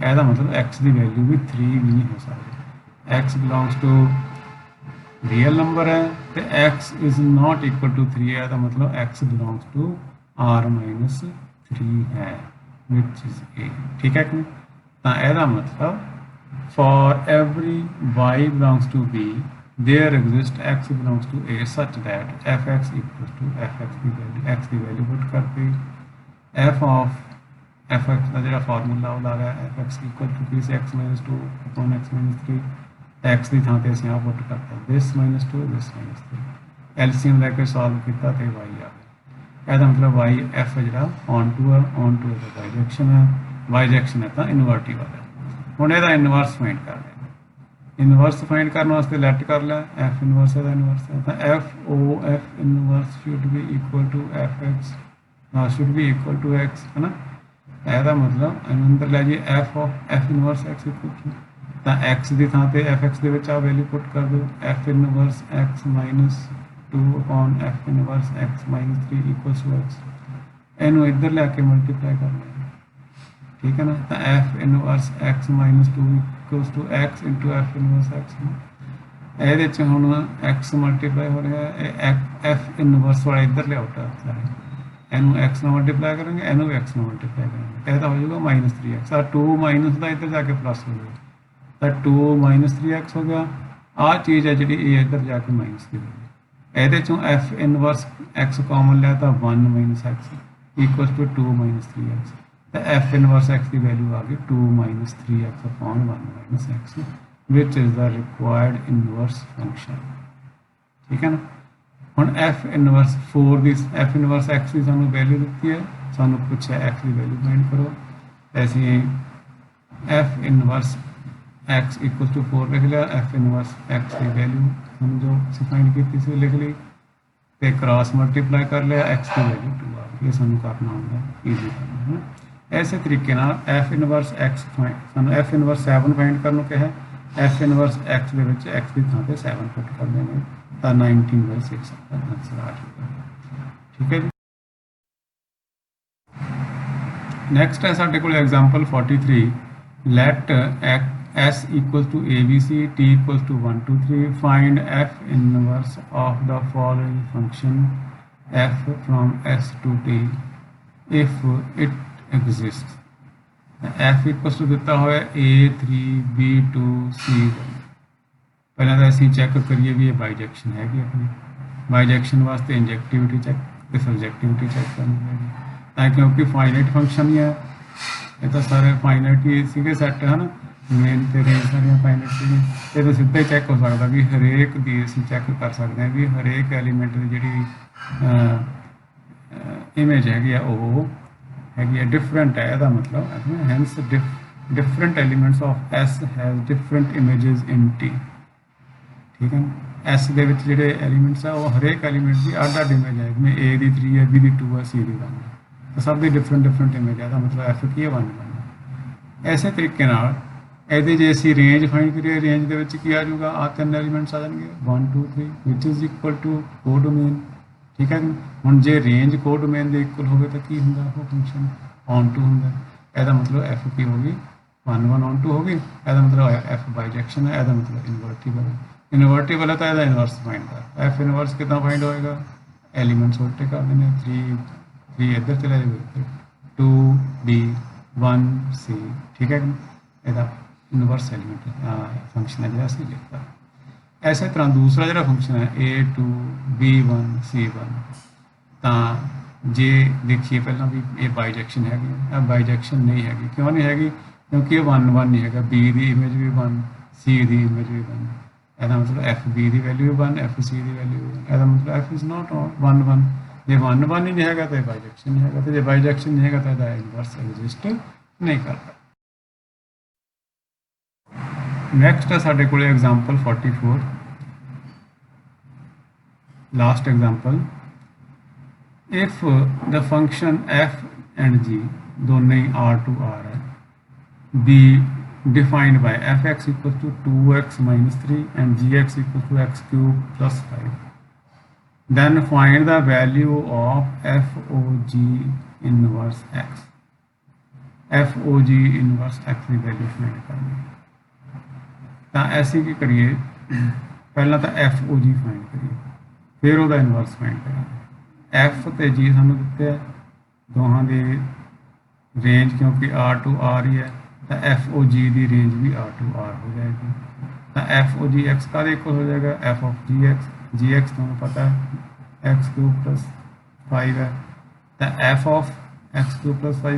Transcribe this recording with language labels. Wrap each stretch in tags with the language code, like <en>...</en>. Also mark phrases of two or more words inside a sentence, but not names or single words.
<pa>ਇਹਦਾ ਮਤਲਬ x ਦੀ ਵੈਲਿਊ ਵੀ 3 ਵੀ ਨਹੀਂ ਹੋ ਸਕਦੀ, x</pa> <en>belongs to real number</en> <pa>ਹੈ ਤੇ x</pa> <en>is not equal to</en> <pa>3 ਹੈ, ਇਹਦਾ ਮਤਲਬ x</pa> <en>belongs to</en> <pa>r-3 ਹੈ</pa> <en>which is a,</en> <pa>ਠੀਕ ਹੈ ਕਿ ਤਾਂ ਇਹਦਾ ਮਤਲਬ</pa> <en>for every y belongs to b there exists x belongs to a such that fx equals to</en> <pa>fx ਦੀ ਵੈਲਿਊ, x ਦੀ ਵੈਲਿਊ ਪੁੱਟ ਕਰਤੀ,</pa> <en>f of fx</en> <pa>ਦਾ ਜਿਹੜਾ ਫਾਰਮੂਲਾ ਉਹ ਲਾ ਲਿਆ,</pa> <en>fx equal to</en> <pa>ਕੀ</pa> <en>x minus 2 upon x minus 3,</en> <pa>x ਦੀ ਥਾਂ ਤੇ ਅਸੀਂ ਆ ਪੁੱਟ ਕਰਤਾ</pa> <en>this minus 2 this minus 3,</en> <pa>LCM ਲੈ ਕੇ ਸੋਲਵ ਕੀਤਾ ਤੇ y ਆ ਗਿਆ, ਇਹਦਾ ਮਤਲਬ y f ਜਿਹੜਾ</pa> <en>on to</en> <pa>ਹੈ,</pa> <en>on to</en> <pa>ਦਾ y ਡਾਇਰੈਕਸ਼ਨ ਹੈ, y ਡਾਇਰੈਕਸ਼ਨ ਹੈ ਤਾਂ ਇਨਵਰਟਿਵ ਹੈ। ਹੁਣ ਇਹਦਾ</pa> <en>inverse find</en> <pa>ਕਰ ਲਿਆ,</pa> <en>inverse find</en> <pa>ਕਰਨ ਵਾਸਤੇ ਲੈਟ ਕਰ ਲਿਆ</pa> <en>f inverse</en> <pa>ਇਹਦਾ ਇਨਵਰਸ ਹੈ ਤਾਂ</pa> <en>f inverse should be equal to fx, should be equal to x</en> <pa>ਹੈ ਨਾ, ਇਹਦਾ ਮਤਲਬ ਅੰਦਰ ਲੈ ਜੀ</pa> <en>f inverse x equal to,</en> <pa>ਤਾਂ x ਦੀ ਥਾਂ ਤੇ fx ਦੇ ਵਿੱਚ ਆ ਵੈਲਿਊ ਪੁੱਟ ਕਰ ਦਿਓ,</pa> <en>f inverse x minus 2 upon f inverse x minus 3 equals to x</en> <pa>ਇਹਨੂੰ ਇੱਧਰ ਲੈ ਕੇ ਮਲਟੀਪਲਾਈ ਕਰ ਲਿਆ ਠੀਕ ਹੈ ਨਾ ਤਾਂ</pa> <en>f inverse x minus 2 equals to x into f inverse x</en> <pa>ਇਹਦੇ 'ਚ ਹੁਣ x ਮਲਟੀਪਲਾਈ ਹੋ ਰਿਹਾ ਇਹ f ਇਨਵਰਸ ਵਾਲਾ ਇੱਧਰ ਲਿਆਉਟਾ ਸਾਰੇ ਇਹਨੂੰ x ਨਾਲ ਮਲਟੀਪਲਾਈ ਕਰਾਂਗੇ ਇਹਨੂੰ ਵੀ x ਨਾਲ ਮਲਟੀਪਲਾਈ ਕਰਾਂਗੇ ਇਹ ਤਾਂ ਹੋ ਜਾਊਗਾ ਮਾਈਨਸ 3x ਆ 2 ਮਾਈਨਸ ਦਾ ਇੱਧਰ ਜਾ ਕੇ ਪਲੱਸ ਹੋ ਜਾਊਗਾ ਤਾਂ 2 ਮਾਈਨਸ 3x ਹੋ ਗਿਆ ਆਹ ਚੀਜ਼ ਹੈ ਜਿਹੜੀ ਇਹ ਇੱਧਰ ਜਾ ਕੇ ਮਾਈਨਸ ਦੀ ਹੋਈ ਇਹਦੇ 'ਚੋਂ</pa> <en>f inverse x common</en> <pa>ਲਿਆ ਤਾਂ</pa> <en>1 minus x equal to 2</en> <pa>ਮਾਈਨਸ 3x ਤਾਂ</pa> <en>f inverse x</en> <pa>ਦੀ ਵੈਲਿਊ ਆ ਗਈ</pa> <en>2 minus 3x upon 1 minus x which is the required inverse function</en> <hi>ठीक है ना</hi> <pa>ਹੁਣ</pa> <en>f inverse 4</en> <pa>ਦੀ</pa> <en>f inverse x</en> <pa>ਦੀ ਸਾਨੂੰ ਵੈਲਿਊ ਦਿੱਤੀ ਹੈ ਸਾਨੂੰ ਪੁੱਛਿਆ x ਦੀ ਵੈਲਿਊ ਫਾਈਂਡ ਕਰੋ ਅਸੀਂ</pa> <en>f inverse x equals to 4</en> <pa>ਲਿਖ ਲਿਆ</pa> <en>f inverse x</en> <pa>ਦੀ ਵੈਲਿਊ</pa> <hi>हम जो फाइंड की थी लिख ली</hi> <pa>ਤੇ</pa> <en>cross multiply</en> <pa>ਕਰ ਲਿਆ x ਦੀ ਵੈਲਿਊ 2 ਆ ਗਈ ਇਹ ਸਾਨੂੰ ਕਰਨਾ ਹੁੰਦਾ ਈਜ਼ੀ ਕਰਨਾ ਹੈ ਨਾ ਐਸੇ ਤਰੀਕੇ ਨਾਲ</pa> <en>f inverse x</en> <pa>ਸਾਨੂੰ</pa> <en>f inverse 7 find</en> <pa>ਕਰਨ ਨੂੰ ਕਿਹਾ</pa> <en>f inverse x</en> <pa>ਦੇ ਵਿੱਚ x ਦੀ ਥਾਂ ਤੇ 7 ਪੁੱਟ ਕਰ ਦੇਵਾਂਗੇ ਤਾਂ 19/6 ਦਾ ਆਨਸਰ ਆ ਜਾਊਗਾ ਠੀਕ ਹੈ ਜੀ ਨੈਕਸਟ ਹੈ ਸਾਡੇ ਕੋਲ ਐਗਜ਼ਾਮਪਲ 43</pa> <en>let s equals to abc t equals to 1 2 3 find f inverse of the following function f from s to t if it exists f equals to</en> <pa>ਦਿੱਤਾ ਹੋਇਆ</pa> <en>a3 b2 c1</en> <pa>ਪਹਿਲਾਂ ਤਾਂ ਅਸੀਂ ਚੈੱਕ ਕਰੀਏ ਵੀ ਇਹ ਬਾਈਜੈਕਸ਼ਨ ਹੈਗੀ ਆਪਣੀ ਬਾਈਜੈਕਸ਼ਨ ਵਾਸਤੇ</pa> <en>injectivity check</en> <pa>ਤੇ</pa> <en>surjectivity check</en> <pa>ਕਰਨੀ ਪੈਣੀ ਤਾਂ ਕਿਉਂਕਿ</pa> <en>finite function</en> <pa>ਹੀ ਹੈ ਇਹ ਤਾਂ ਸਾਰੇ ਫਾਈਨਾਈਟ ਹੀ ਸੀਗੇ ਸੈੱਟ ਹਨ ਮੇਨ ਤੇ ਰੇਂਜ ਸਾਰੀਆਂ ਫਾਈਨਾਈਟ ਸੀਗੀਆਂ ਇਹ ਤਾਂ ਸਿੱਧਾ ਹੀ ਚੈੱਕ ਹੋ ਸਕਦਾ ਵੀ ਹਰੇਕ ਦੀ ਅਸੀਂ ਚੈੱਕ ਕਰ ਸਕਦੇ ਹਾਂ ਵੀ ਹਰੇਕ ਐਲੀਮੈਂਟ ਦੀ ਜਿਹੜੀ ਇਮੇਜ ਹੈਗੀ ਆ ਉਹ ਹੈਗੀ ਆ ਡਿਫਰੈਂਟ ਹੈ ਇਹਦਾ ਮਤਲਬ ਹੈਂਸ</pa> <en>different elements of S has different images in T</en> <hi>ठीक है</hi> <pa>S ਦੇ ਵਿੱਚ ਜਿਹੜੇ ਐਲੀਮੈਂਟਸ ਆ ਉਹ ਹਰੇਕ ਐਲੀਮੈਂਟ ਦੀ ਅੱਡ-ਅੱਡ ਇਮੇਜ ਹੈ ਜਿਵੇਂ A ਦੀ 3 ਹੈ B ਦੀ 2 ਹੈ C ਦੀ 1 ਹੈ ਤਾਂ ਸਭ ਦੀ</pa> <en>different image</en> <pa>ਹੈ ਦਾ ਮਤਲਬ F ਕੀ ਹੈ 1 1 ਐਸੇ ਤਰੀਕੇ ਨਾਲ ਇਹਦੇ ਜੇ ਅਸੀਂ</pa> <en>range find</en> <pa>ਕਰੀਏ ਰੇਂਜ ਦੇ ਵਿੱਚ ਕੀ ਆ ਜਾਊਗਾ ਆ ਤਿੰਨ ਐਲੀਮੈਂਟਸ ਆ ਜਾਣਗੇ 1 2 3</pa> <en>which is equal to</en> <pa>ਕੋਡੋਮੇਨ ਠੀਕ ਹੈ ਹੁਣ ਜੇ ਰੇਂਜ ਕੋਡੋਮੇਨ ਦੇ ਇਕੁਅਲ ਹੋਵੇ ਤਾਂ ਕੀ ਹੁੰਦਾ ਉਹ ਫੰਕਸ਼ਨ</pa> <en>on to</en> <pa>ਹੁੰਦਾ ਇਹਦਾ ਮਤਲਬ F ਕੀ ਹੋਗੀ 1 1 on 2 होगी ਇਹਦਾ ਮਤਲਬ f ਬਾਈਜੈਕਸ਼ਨ ਹੈ ਇਹਦਾ ਮਤਲਬ ਇਨਵਰਟੀਬਲ ਹੈ ਤਾਂ ਇਹਦਾ</pa> <en>inverse find</en> <pa>ਕਰ</pa> <en>f inverse</en> <pa>ਕਿਦਾਂ ਫਾਈਂਡ ਹੋਏਗਾ ਐਲੀਮੈਂਟਸ ਉਲਟੇ ਕਰ ਦੇਣੇ 3 ਇੱਧਰ ਚਲੇ ਜਾਵੇ 2 b 1 c ਠੀਕ ਹੈ ਇਹਦਾ</pa> <en>inverse element function</en> <pa>ਹੈ ਜਿਹੜਾ ਅਸੀਂ ਲਿਖਤਾ ਐਸੇ ਤਰ੍ਹਾਂ ਦੂਸਰਾ ਜਿਹੜਾ ਫੰਕਸ਼ਨ ਹੈ a2 b1 c1 ਤਾਂ ਜੇ ਦੇਖੀਏ ਪਹਿਲਾਂ ਵੀ ਇਹ ਬਾਈਜੈਕਸ਼ਨ ਹੈਗੀ ਇਹ ਬਾਈਜੈਕਸ਼ਨ ਨਹੀਂ ਹੈਗੀ ਕਿਉਂ ਨਹੀਂ ਹੈਗੀ</pa> <hi>क्योंकि ये 1 1 नहीं है बी की इमेज भी 1 सी की इमेज भी 1</hi> <pa>ਇਹਦਾ ਮਤਲਬ</pa> <hi>एफ बी की वैल्यू 1 एफ सी की वैल्यू 1</hi> <pa>ਇਹਦਾ ਮਤਲਬ</pa> <en>f is not 1 1</en> <pa>ਜੇ 1 1 ਹੀ ਨਹੀਂ ਹੈਗਾ ਤਾਂ ਬਾਈਜੈਕਸ਼ਨ ਨਹੀਂ ਹੈਗਾ ਤੇ ਜੇ ਬਾਈਜੈਕਸ਼ਨ ਨਹੀਂ ਹੈਗਾ ਤਾਂ ਇਹਦਾ</pa> <en>inverse exist</en> <pa>ਨਹੀਂ ਕਰਦਾ ਨੈਕਸਟ ਹੈ ਸਾਡੇ ਕੋਲ ਐਗਜ਼ਾਮਪਲ 44</pa> <en>last example if the function f and g</en> <pa>ਦੋਨੇ r</pa> <en>to r ਹੈ be defined by fx equals to 2x minus 3 and gx equals to x cube plus 5 then find the value of fog inverse x fog inverse x</en> <pa>ਦੀ ਵੈਲਿਊ ਫਾਈਂਡ ਕਰਨੀ ਤਾਂ ਐਸੀ ਕੀ ਕਰੀਏ ਪਹਿਲਾਂ ਤਾਂ fog ਫਾਈਂਡ ਕਰੀਏ ਫਿਰ ਉਹਦਾ ਇਨਵਰਸ ਫਾਈਂਡ ਕਰਾਂਗੇ</pa> <en>f</en> <pa>ਤੇ g ਸਾਨੂੰ ਦਿੱਤੇ ਆ ਦੋਹਾਂ ਦੀ ਰੇਂਜ ਕਿਉਂਕਿ</pa> <en>r to r</en> <pa>ਹੀ ਹੈ ਤਾਂ FOG ਦੀ ਰੇਂਜ ਵੀ</pa> <en>R to R</en> <pa>ਹੋ ਜਾਏਗੀ ਤਾਂ FOG x ਕਾਹਦੇ ਇਕੁਅਲ ਹੋ ਜਾਏਗਾ</pa> <en>f of gx</en> <pa>ਤੁਹਾਨੂੰ ਪਤਾ ਹੈ</pa> <en>x cube plus 5</en> <pa>ਹੈ ਤਾਂ</pa> <en>f of x cube plus 5</en>